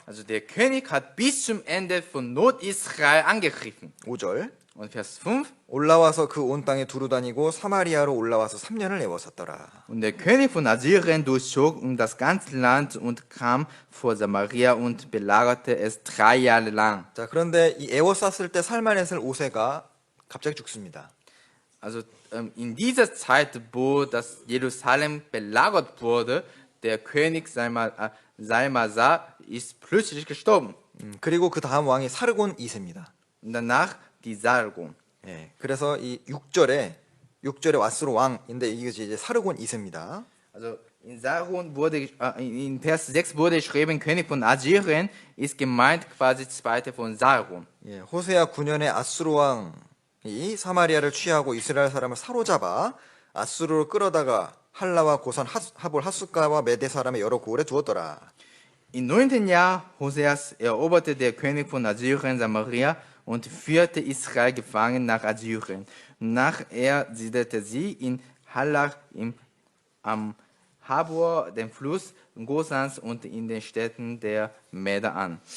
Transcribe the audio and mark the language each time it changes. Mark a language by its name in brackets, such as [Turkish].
[German] Also der König hat bis zum Ende von Nordisrael angegriffen. [Korean] 5절 [German] Und Vers 5. [Korean] 올라와서 그 온 땅에 두루 다니고 사마리아로 올라와서 3년을 애워쌌더라. [German] Und der König von Assyrien durchzog das ganze Land und kam vor Samaria und belagerte es 3 Jahre lang. [Korean] 자, 그런데 이 애워쌌을 때 살마네셀 5세가 갑자기 죽습니다. [German] Also in dieser Zeit, wo das Jerusalem belagert wurde, der König Salmasa ist plötzlich gestorben. [Korean] 그리고 그 다음 왕이 사르곤 2세입니다. [German] Und danach die Sargon. [Korean] 예, 그래서 이 6절에 왓스로 왕인데 이게 이제 사르곤 2세입니다. [German] Also in Sargon wurde, in Vers 6 wurde geschrieben, König von Assyrien ist gemeint quasi zweite von Sargon. [Korean] 예, 호세아 9년에 아수르 왕이 사마리아를 취하고 이스라엘 사람을 사로잡아 아수르로 끌어다가 할라와 고산 하볼 핫숫가와 메대 사람의 여러 고을에 두었더라. [German] Im 9. Jahr Hoseas eroberte der König von Assyrien Samaria und führte Israel gefangen nach Assyrien. Nachher siedelte sie in Halach am Habor, dem Fluss Gosans und in den Städten der Meder an.